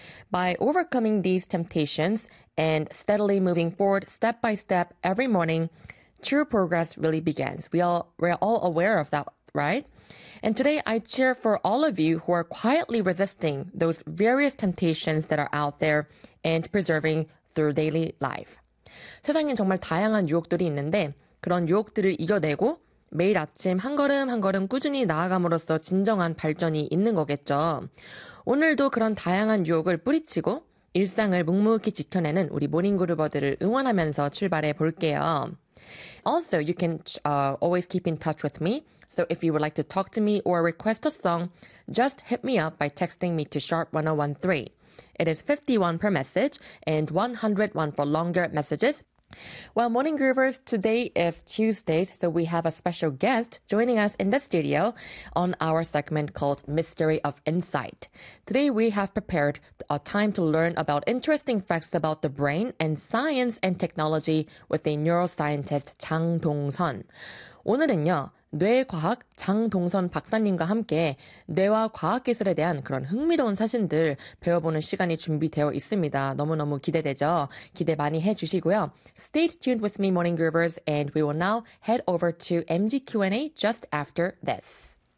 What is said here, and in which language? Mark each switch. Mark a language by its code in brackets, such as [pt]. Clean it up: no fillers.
[en] By overcoming these temptations and steadily moving forward step by step every morning, true progress really begins. We're all aware of that, right? And today I cheer for all of you who are quietly resisting those various temptations that are out there and preserving through daily life. [ko] 세상에 정말 다양한 유혹들이 있는데 그런 유혹들을 이겨내고 매일 아침 한 걸음 한 걸음 꾸준히 나아감으로써 진정한 발전이 있는 거겠죠. 오늘도 그런 다양한 유혹을 뿌리치고 일상을 묵묵히 지켜내는 우리 모닝그루버들을 응원하면서 출발해 볼게요. [en] Also, you can always keep in touch with me. So if you would like to talk to me or request a song, just hit me up by texting me to sharp1013. It is 51 per message and 101 for longer messages. Well, Morning Groovers, today is Tuesday, so we have a special guest joining us in the studio on our segment called Mystery of Insight. Today we have prepared a time to learn about interesting facts about the brain and science and technology with a neuroscientist, 장동선. [ko] 오늘은요, 뇌과학 장동선 박사님과 함께 뇌와 과학기술에 대한 그런 흥미로운 사진들 배워보는 시간이 준비되어 있습니다. 너무너무 기대되죠? 기대 많이 해주시고요. [en] Stay tuned with me, Morning Groovers, and we will now head over to MG Q&A just after this.